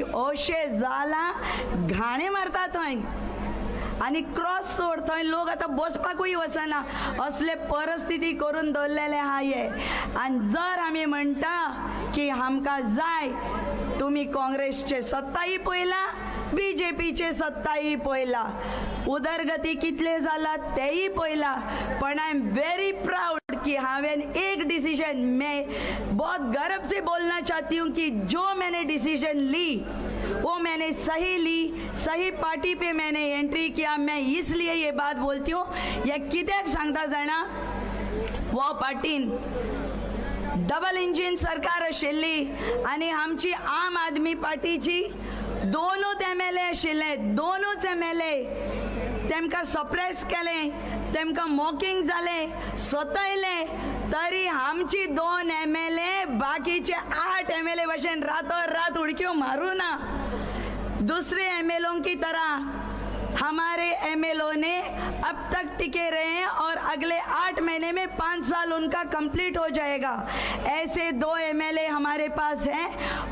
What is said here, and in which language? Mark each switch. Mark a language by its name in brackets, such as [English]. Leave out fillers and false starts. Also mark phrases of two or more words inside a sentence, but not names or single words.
[Konkani] अशें जाला, घाणे मारता थंय आनी क्रॉस सोड, थंय लोक आतां बसपाकूय वचना, असले परिस्थिती करून दवरलेले आहा हे। आनी जर आमी म्हणटा की आमकां जाय, तुम्ही काँग्रेसचे सत्ताही पळयला, बीजेपीचे सत्ताही पळयला, उदरगती कितले जाला तेही पळयला, पण [English] I am very proud [Konkani] कि हावें एक डिसीजन, [Hindi] मैं बहुत गर्व से बोलना चाहती हूँ कि जो मैंने डिसीजन ली वो मैंने सही ली, सही पार्टी पे मैंने एंट्री किया. मैं इसलिए ये बात बोलती हूँ, [Konkani] या कित्याक सांगता जाणा, वो पार्टीन डबल इंजिन सरकार आशिल्ली आनी आमची आम आदमी पार्टीची दोनूच MLA आशिल्ले, दोनूच MLA तेमकां सप्रेस केलें, तेमकां मॉकिंग जालें, सतयले, तरी आमची 2 MLA बाकीचे 8 MLA भशेन रातोरात उडक्यो मारू ना. [Hindi] दूसरे MLOं की तरह हमारे MLO ने अब तक टिके रहे हैं और अगले 8 महीने में 5 साल उनका कंप्लीट हो जाएगा. ऐसे 2 MLA हमारे पास हैं.